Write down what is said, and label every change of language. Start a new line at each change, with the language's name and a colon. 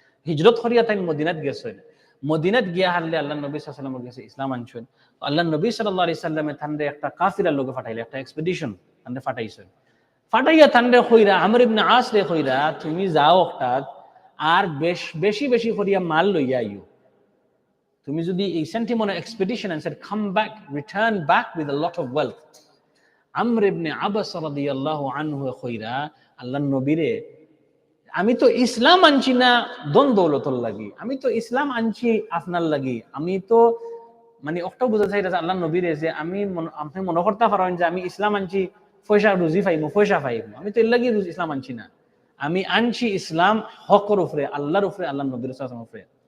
Sylheti: হিজরত করিয়া তাই মদিনাত গেছেন। মদিনাত গিয়া হারলে আল্লাহ নবী সাল্লাল্লাহু আলাইহি ওয়াসাল্লামের কাছে ইসলাম আনছেন। তো আল্লাহ নবী সাল্লাল্লাহু আলাইহি ওয়াসাল্লামে তানরে একটা কাফিরার লোকে পাঠাইলে, একটা এক্সপেডিশন তানরে পাঠাইছেন। ফাটাইয়া তানরে কইরা আমর ইবনে আস রে কইরা তুমি যাও একটা আর বেশি বেশি করিয়া মাল লইয়া আইও। তুমি যদি এই সেন্টিমন এক্সপেডিশন
English: and said come back, return back with a lot of wealth.
Sylheti: আমর ইবনে আবাস রাদিয়াল্লাহু আনহু কইরা আল্লাহর নবীরে আমি তো ইসলাম আনছি না দন দৌলতর লাগি, আমি তো ইসলাম আনছি আপনার লাগি, আমি তো মানে একটা বুঝা চাই আল্লাহর নবীরে যে আপনি মনে করতে পারেন যে আমি ইসলাম আনছি পয়সা রুজি পাইবো, পয়সা পাইবো, আমি তো এর লাগি ইসলাম আনছি না, আমি আনছি ইসলাম হকর উপরে, আল্লাহর উপরে, আল্লাহর নবীর সাল্লাল্লাহু আলাইহি ওয়াসাল্লামের উপরে।